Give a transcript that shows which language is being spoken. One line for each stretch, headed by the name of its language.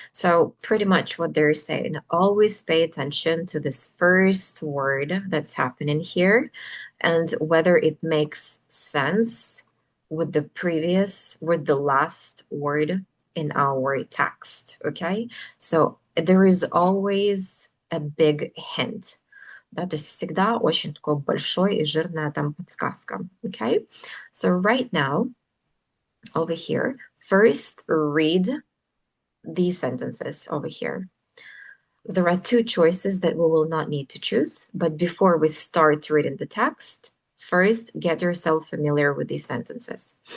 English: So pretty much what they're saying, always pay attention to this first word that's happening here and whether it makes sense with the last word in our text. Okay. So there is always a big hint.
Russian: Да, то есть всегда очень такое большое и жирная там подсказка.
English: Okay. So right now, over here, first read these sentences over here. There are two choices that we will not need to choose, but before we start reading the text, first get yourself familiar with these sentences.